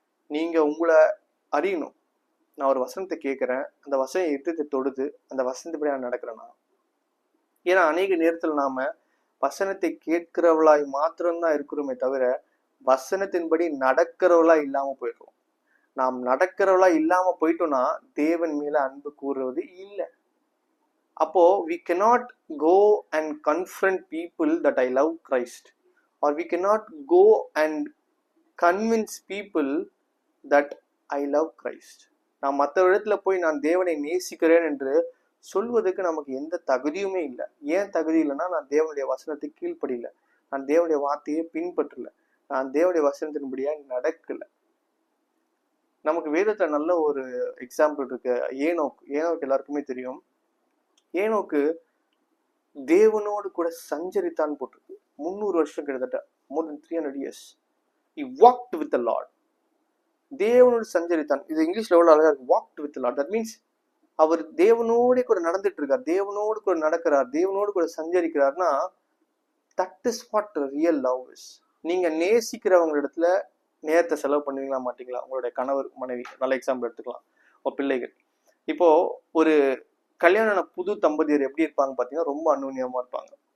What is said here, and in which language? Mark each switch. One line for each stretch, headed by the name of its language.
Tamil: நீங்க உங்களை அறியணும். நான் ஒரு வசனத்தை கேட்கிறேன், அந்த வசனம் எட்டு தொடுது, அந்த வசனத்துப்படி நான் நடக்கிறேன்னா? ஏன்னா அநேக நேரத்துல நாம வசனத்தை கேட்கிறவளாய் மாத்திரம்தான் இருக்கிறோமே தவிர வசனத்தின்படி நடக்கிறவளா இல்லாம போயிடுறோம். நாம் நடக்கிறவளா இல்லாம போயிட்டோம்னா தேவன் மேல அன்பு கூறுவது இல்லை.
English: அப்போ we cannot go and confront people that I love Christ, or we cannot go and convince people that I love Christ.
Tamil: நான் மற்ற இடத்துல போய் நான் தேவனை நேசிக்கிறேன் என்று சொல்வதற்கு நமக்கு எந்த தகுதியுமே இல்லை. ஏன் தகுதி இல்லைன்னா, நான் தேவனுடைய வசனத்தை கீழ்ப்படியில, நான் தேவனுடைய வார்த்தையை பின்பற்றல, நான் தேவனுடைய வசனத்தின்படியா நடக்கல. நமக்கு வேதத்துல நல்ல ஒரு எக்ஸாம்பிள் இருக்கு. ஏனோக்கு எல்லாருக்குமே தெரியும். ஏனோக்கு தேவனோடு கூட சஞ்சரித்தான் போட்டிருக்கு. 300 வருஷம், கிட்டத்தட்ட
English: more than 300 years he walked with the Lord.
Tamil: தேவனோடு சஞ்சரித்தான். இது இங்கிலீஷ்ல எவ்வளவு அழகா இருக்கு,
English: walked with the Lord. that means
Tamil: அவர் தேவனோடு கூட நடந்துட்டு இருக்கார், தேவனோடு கூட நடக்கிறார், தேவனோடு கூட சஞ்சரிக்கிறார்னா
English: that is what real love is.
Tamil: நீங்க நேசிக்கிறவங்க இடத்துல நேரத்தை செலவு பண்ணுவீங்களா மாட்டீங்களா? உங்களுடைய கணவர் மனைவி நல்ல எக்ஸாம்பிள் எடுத்துக்கலாம். பிள்ளைகள். இப்போ ஒரு கல்யாண புது தம்பதியர் எப்படி இருப்பாங்க பாத்தீங்கன்னா, ரொம்ப அந்யோன்யமா இருப்பாங்க.